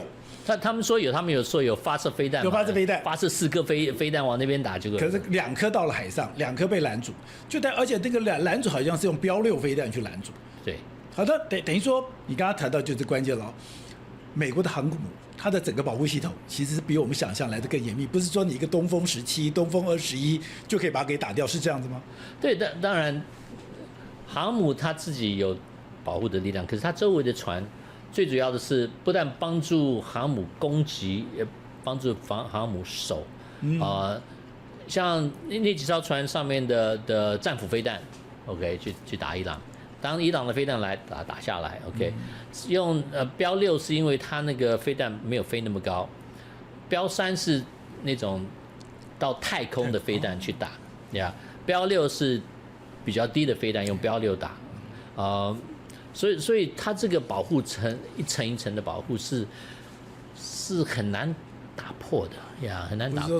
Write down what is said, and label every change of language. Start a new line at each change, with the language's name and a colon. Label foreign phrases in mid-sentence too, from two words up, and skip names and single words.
Chinese: 他們說有，他們有說有發射飛彈，有發射飛彈，發射4個飛彈往那邊打，結果可是2顆到了海上，2顆被攔住，而且那個攔住好像是用標6飛彈去攔住。對，好的，等於說你剛剛談到就是關鍵了，美國的航母它的整個保護系統其實是比我們想象來的更嚴密，不是說你一個東風17、東風21 就可以把它給打掉，是這樣子嗎？對，當然，航母它自己有保護的力量，可是它周圍的船。最主要的是，不但幫助航母攻擊，也幫助航母守。像那幾艘船上面的戰斧飛彈 ，OK， 去打伊朗。當伊朗的飛彈來打下來 ，OK，用標6是因為它那個飛彈沒有飛那麼高，標3是那種到太空的飛彈去打，呀。標6是比較低的飛彈，用標6打，所以它這個保護層一層一層的保護是很難打破的呀，很難打破的。